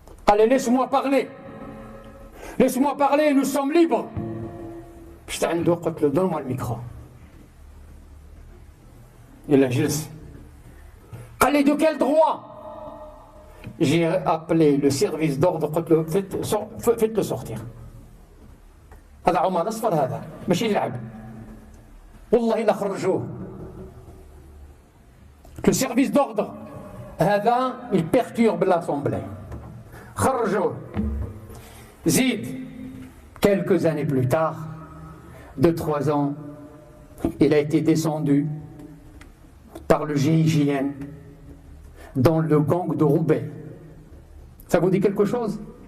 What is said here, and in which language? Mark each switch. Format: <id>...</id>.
<fr>Allez, laisse-moi parler, nous sommes libres.</fr> <ar>جيت عنده قلت له</ar> <fr>donne-moi le micro. Il a</fr> <ar>جلس. قال لي</ar> <fr>de quel droit? J'ai appelé le service d'ordre</fr> <ar>قلت له</ar> <fr>faites le sortir.</fr> <ar>هذا عمر أصفر هذا ماشي يلعب. والله لا خرجوه.</ar> <fr>Le service d'ordre هذا il perturbe l'assemblée.</fr> <ar>خرجوه. زيد</ar> <fr>quelques années plus tard, 2-3 ans, il a été descendu par le GIGN dans le gang de Roubaix. Ça vous dit quelque chose?</fr>